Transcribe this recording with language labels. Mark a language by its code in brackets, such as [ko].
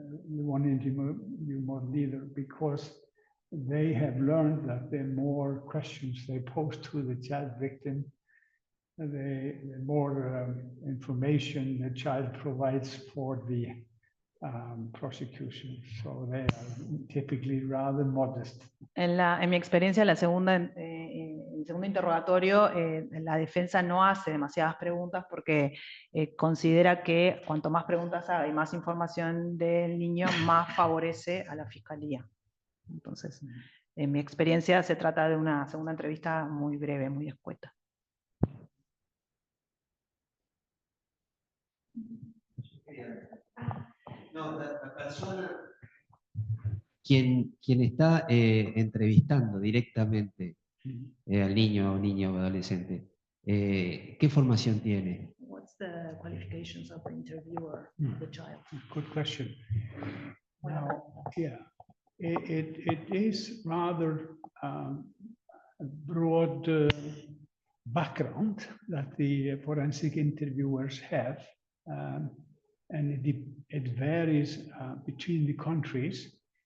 [en] one interview model either, because they have learned that the more questions they pose to the child victim, the more information the child provides for the prosecution. So they are typically rather modest. [es] En mi experiencia, el segundo interrogatorio, la defensa no hace demasiadas preguntas porque considera que cuanto más preguntas haga y más información del niño, más favorece a la fiscalía. Entonces, En mi experiencia se trata de una segunda entrevista muy breve, muy escueta. No, la persona, quien está entrevistando directamente al niño o niña o adolescente, ¿qué formación tiene? [en] What's the qualifications of the interviewer, the child? Good question. Now, yeah, it is rather a broad background that the forensic interviewers have, and it varies between the countries.